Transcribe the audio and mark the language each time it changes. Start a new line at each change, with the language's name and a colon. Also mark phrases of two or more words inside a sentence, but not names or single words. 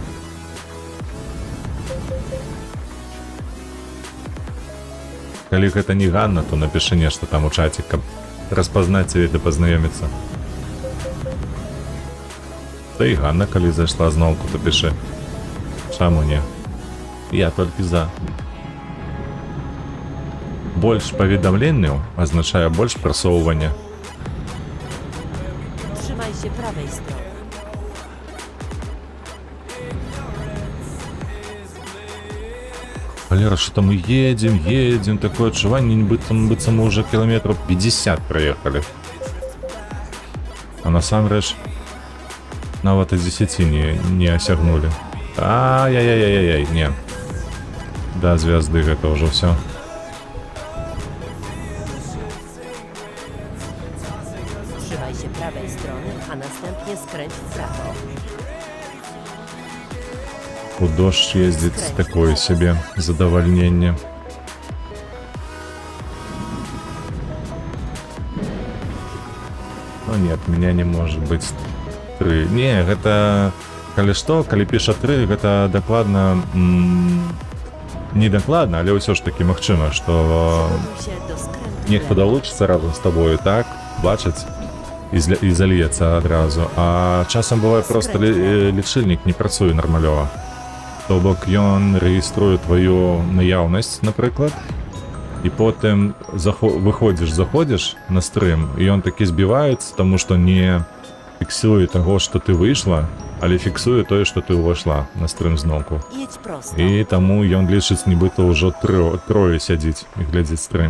Belarusian: Калі гэта не ганна, то напішы нешта там у чаце, каб распазнаць цябе ды пазнаёміцца. Та і ганна, калі зайшла зноўку, то пішы. Чаму не? Я толькі за. Больш паведамленняў азначае больш прасоўвання.
Polish: Trzymaj się prawej strony.
Russian: Валера, что там мы едем, такое
Belarusian: адчуванне, быццам
Russian: мы уже километров 50 проехали.
Belarusian: А насамрэч нават і 10 не осягнули. Ай-яй-яй-яй, не.
Russian: Да, звезды,
Belarusian: гэта ўжо все.
Polish: Trzymaj się prawej strony, a następnie skręć w prawo.
Russian: У дождь ездить такое себе задовольнение. Ну нет, меня не может быть 3.
Belarusian: Не, гэта... Калі што, калі піша 3, гэта дакладна... Не дакладна, але ўсё ж таки магчыма, што
Polish: Przygotuj się do skrętu w
Belarusian: нехта
Polish: lewo.
Belarusian: далучыцца разам з табою, так? Бачыць і зальецца адразу. А часам бывае проста лічыльнік не працуе нармалёва. То бок ён рэгіструе тваю наяўнасць, напрыклад, і потым заходзіш на стрым, і ён такі збіваецца, таму што не фіксуе таго, што ты выйшла, але фіксуе тое, што ты ўвайшла на стрым зноўку.
Polish: Jedź prosto.
Belarusian: І таму ён лічыць, нібыта ўжо трое сядзіць і глядзіць стрым.